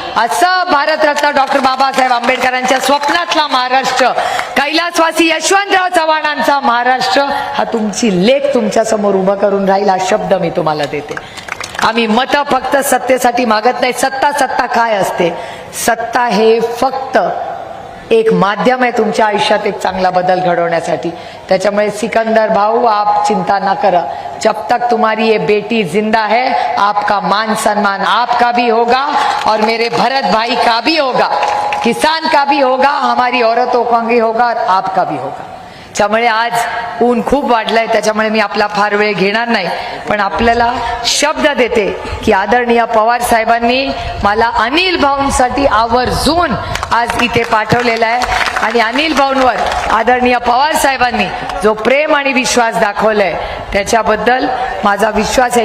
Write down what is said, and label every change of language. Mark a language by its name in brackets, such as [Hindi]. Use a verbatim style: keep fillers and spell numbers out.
[Marathi] असं भारतरत्न डॉक्टर बाबासाहेब आंबेडकरांच्या स्वप्नातला महाराष्ट्र, कैलासवासी यशवंतराव चव्हाणांचा महाराष्ट्र हा तुमची लेख तुमच्या समोर उभा करून राहील, हा शब्द मी तुम्हाला देते. आम्ही मतं फक्त सत्तेसाठी मागत नाही. सत्ता सत्ता काय असते? सत्ता हे फक्त एक माध्यम आहे तुमच्या आयुष्यात एक चांगला बदल घडवण्यासाठी. त्याच्यामुळे सिकंदर भाऊ, [Hindi] आप चिंता ना [Marathi] करा. [Hindi] जब तक तुम्हारी ये बेटी जिंदा है, आपका मान सम्मान आपका भी होगा और मेरे भरत भाई का भी होगा, किसान का भी होगा, हमारी औरतों का भी होगा और आपका भी होगा. [Marathi] त्यामुळे आज ऊन खूप वाढलंय, त्याच्यामुळे मी आपला फार वेळ घेणार नाही. पण आपल्याला शब्द देते की आदरणीय पवार साहेबांनी मला अनिल भाऊंसाठी आवर्जून आज इथे पाठवलेलं आहे. आणि अनिल भाऊंवर आदरणीय पवार साहेबांनी जो प्रेम आणि विश्वास दाखवलाय त्याच्याबद्दल माझा विश्वास आहे.